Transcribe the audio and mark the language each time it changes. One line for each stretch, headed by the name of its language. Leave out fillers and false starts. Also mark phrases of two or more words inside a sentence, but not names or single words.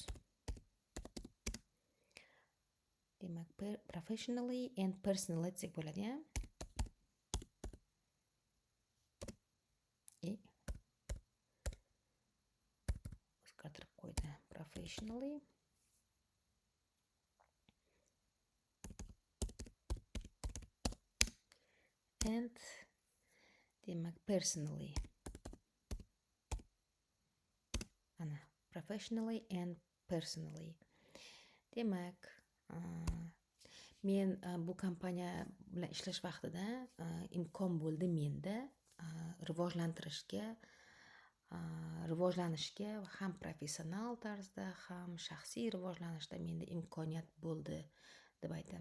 Uzbek: Demak,
English: professionally and personally
Uzbek: desak bo'ladi, ya. O'zgartirib qo'ydi.
English: Professionally and demak personally. Ana, professionally and personally.
Uzbek: Demak, men bu kompaniya bilan ishlash vaqtida imkon bo'ldi menda rivojlanishga ham professional tarzda, ham shaxsiy rivojlanishda menda imkoniyat bo'ldi deb aytamiz.